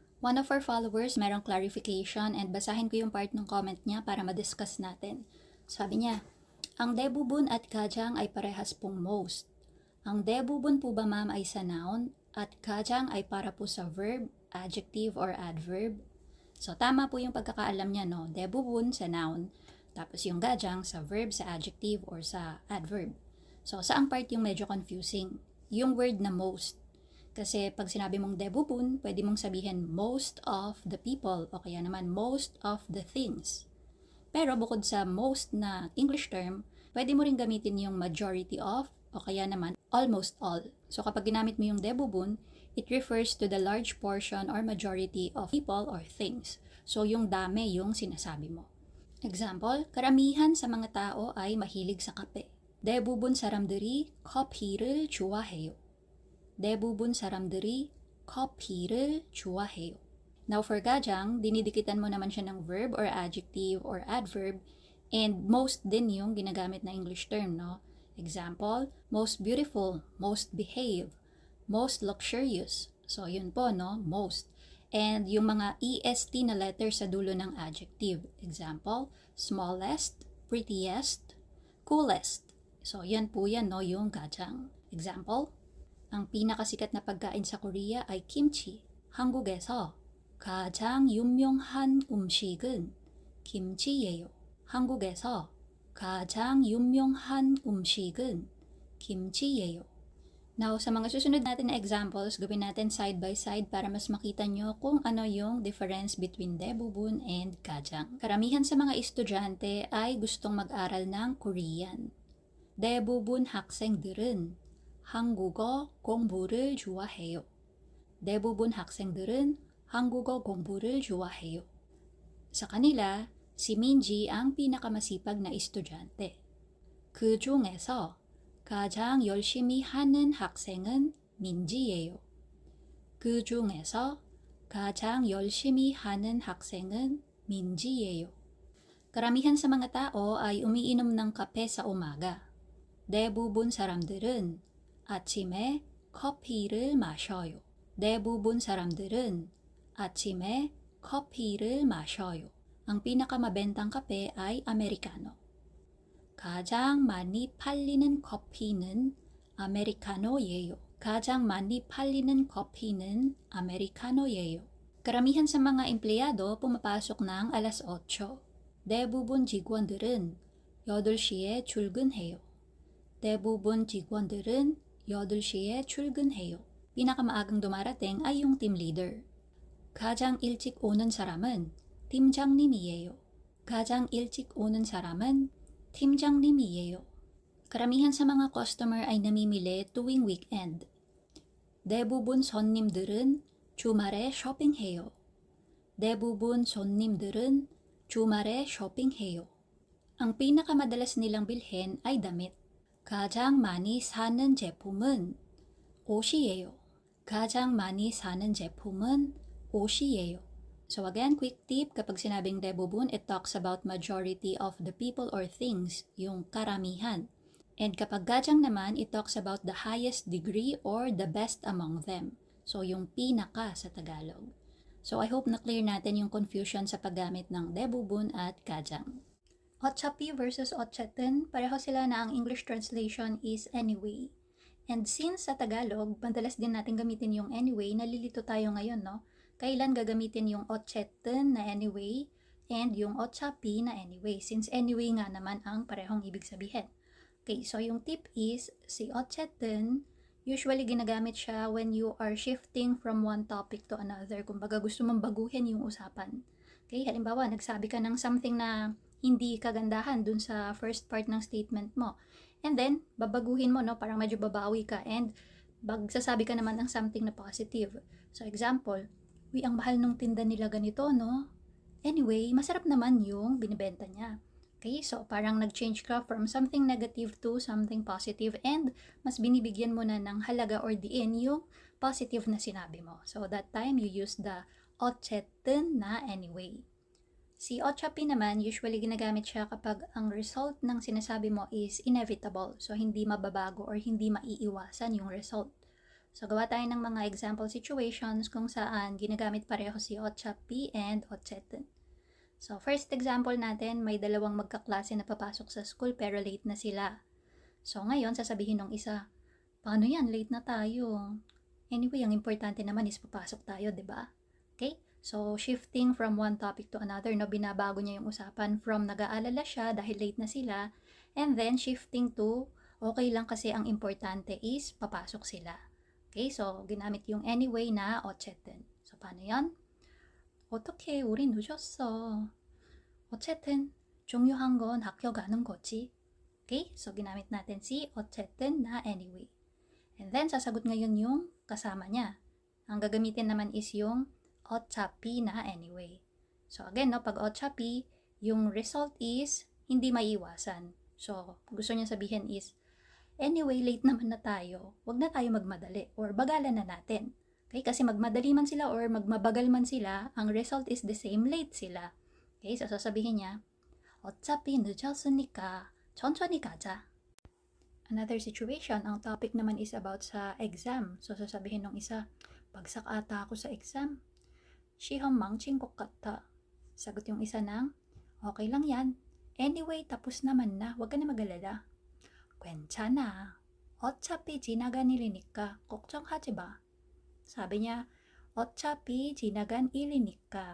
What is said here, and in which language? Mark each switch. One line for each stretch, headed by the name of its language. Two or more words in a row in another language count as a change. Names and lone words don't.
English: One of our followers
Filipino: merong clarification and basahin ko yung part ng comment niya para ma-discuss natin. Sabi niya, ang debubun at kajang ay parehas pong most. Ang debubun po ba ma'am ay sa noun at kajang ay para po sa
English: verb, adjective or adverb?
Filipino: So tama po yung pagkakaalam niya, no? Debubun sa noun, tapos yung kajang sa verb, sa adjective or sa adverb. So saang part yung medyo confusing? Yung word na most. Kasi pag sinabi mong debubun, pwede mong sabihin
English: most of the people
Filipino: o kaya naman
English: most of the things.
Filipino: Pero bukod sa most na
English: English term,
Filipino: pwede mo rin gamitin yung
English: majority of
Filipino: o kaya naman
English: almost all.
Filipino: So kapag ginamit mo yung debubun,
English: it refers to the large portion or majority of people or things.
Filipino: So yung dami yung sinasabi mo. Example, karamihan sa mga tao ay mahilig sa kape.
Korean: 대부분 사람들이 커피를 좋아해요. 대부분 사람들이 커피를 좋아해요.
Filipino: Now for gajang, dinidikitan mo naman siya ng
English: verb or adjective or adverb
Filipino: and most din yung ginagamit na
English: English term,
Filipino: no?
English: Example, most beautiful, most behave, most luxurious.
Filipino: So yun po, no? Most. And yung mga est na letter sa dulo ng adjective.
English: Example, smallest, prettiest, coolest.
Filipino: So yan po yan, no? Yung gajang. Example, ang pinakasikat na pagkain sa Korea ay kimchi.
Korean: 한국에서 가장 유명한 음식은 김치예요. 한국에서 가장 유명한 음식은 김치예요.
Filipino: Now, sa mga susunod natin na examples, gawin natin
English: side by side
Filipino: para mas makita nyo kung ano yung
English: difference between
Filipino: debubun and kajang. Karamihan sa mga estudyante ay gustong mag-aral ng Korean.
Korean: 대부분 학생들은 한국어 공부를 좋아해요. 대부분 학생들은 한국어 공부를 좋아해요.
Filipino: Sa kanila, si Minji ang pinakamasipag na estudyante.
Korean: 그 중에서 가장 열심히 하는 학생은 민지예요. 그 중에서 가장 열심히 하는 학생은 민지예요.
Filipino: Karamihan sa mga tao ay umiinom ng kape sa umaga.
Korean: 대부분 사람들은 아침에 커피를 마셔요. 대부분 사람들은 아침에 커피를 마셔요.
Filipino: Ang pinakamabentang kape ay Americano.
Korean: 가장 많이 팔리는 커피는 아메리카노예요. 가장 많이 팔리는 커피는 아메리카노예요.
Filipino: Karamihan sa mga empleyado pumapasok ng alas 8.
Korean: 대부분 직원들은 8시에 출근해요. 대부분 직원들은 8시에 출근해요.
Filipino: Pinakamaagang dumarating ay yung
English: team leader.
Korean: 가장 일찍 오는 사람은 팀장님이에요. 가장 일찍 오는 사람은 팀장님이에요.
Filipino: Karamihan sa mga customer ay namimili tuwing weekend.
Korean: 대부분 손님들은 주말에 쇼핑해요. 대부분 손님들은 주말에 쇼핑해요.
Filipino: Ang pinakamadalas nilang bilhin ay damit.
Korean: 가장 많이 사는 제품은 옷이에요. 가장 많이 사는 제품은 옷이에요.
English: So again, quick tip,
Filipino: kapag sinabing debubun,
English: it talks about majority of the people or things,
Filipino: yung karamihan. And kapag gajang naman,
English: it talks about the highest degree or the best among them.
Filipino: So yung pinaka sa Tagalog.
English: So I hope
Filipino: na clear natin yung confusion sa paggamit ng debubun at gajang.
Korean: 어차피 versus 어쨌든,
Filipino: pareho sila na ang
English: English translation
Filipino: is anyway. And since sa Tagalog, madalas din natin gamitin yung anyway, nalilito tayo ngayon, no? Kailan gagamitin yung 어쨌든 na anyway and yung 어차피 na anyway, since anyway nga naman ang parehong ibig sabihin. Okay, so yung tip is, si 어쨌든, usually ginagamit siya
English: when you are shifting from one topic to another.
Filipino: Kumbaga gusto mong baguhin yung usapan. Okay, halimbawa, nagsabi ka ng something na hindi kagandahan dun sa
English: first part
Filipino: ng statement mo. And then, babaguhin mo, no? Parang medyo babawi ka. And, magsasabi ka naman ng something na positive. So, example, uy, ang mahal nung tinda nila ganito, no? Anyway, masarap naman yung binibenta niya. Okay, so parang nag-change ka
English: from something negative to something positive
Filipino: and mas binibigyan mo na ng halaga or diin yung positive na sinabi mo.
English: So, that time, you use the 어쨌든 na anyway.
Filipino: Si 어차피 naman, usually ginagamit siya kapag ang result ng sinasabi mo is inevitable. So, hindi mababago or hindi maiiwasan yung result. So, gawa tayo ng mga
English: example situations
Filipino: kung saan ginagamit pareho si otchapi and otsetten. So, first example natin, may dalawang magkaklase na papasok sa school pero late na sila. So, ngayon, sasabihin ng isa, paano yan? Late na tayo. Anyway, ang importante naman is papasok tayo, di ba? Okay? So,
English: shifting from one topic to another,
Filipino: no, binabago niya yung usapan from nag-aalala siya dahil late na sila,
English: and then shifting to,
Filipino: okay lang kasi ang importante is papasok sila. Okay, so ginamit yung anyway na 어쨌든. So paano yan?
Korean: 어떡해, 우리 늦었어. 어쨌든 중요한 건 학교 가는 거지.
Filipino: Okay, so ginamit natin si 어쨌든 na anyway. And then sasagot ngayon yung kasama niya. Ang gagamitin naman is yung 어차피 na anyway. So again, no, pag 어차피, yung result is hindi maiiwasan. So gusto niya sabihin is, anyway, late naman na tayo, wag na tayo magmadali or bagalan na natin. Okay? Kasi magmadali man sila or magmabagal man sila, ang result is
English: the same,
Filipino: late sila. Okay? So sasabihin niya,
Korean: 어차피 늦었으니까 천천히 가자.
English: Another situation,
Filipino: ang topic naman is about sa exam. So sasabihin ng isa, bagsak ata ako sa exam.
Korean: 시험 망친 것 같아.
Filipino: Sagot yung isa ng, okay lang yan. Anyway, tapos naman na, wag ka na mag-alala.
Korean: 괜찮아. 어차피 지나간 일이니까 걱정하지 마.
Filipino: Sabi niya,
Korean: 어차피 지나간 일이니까.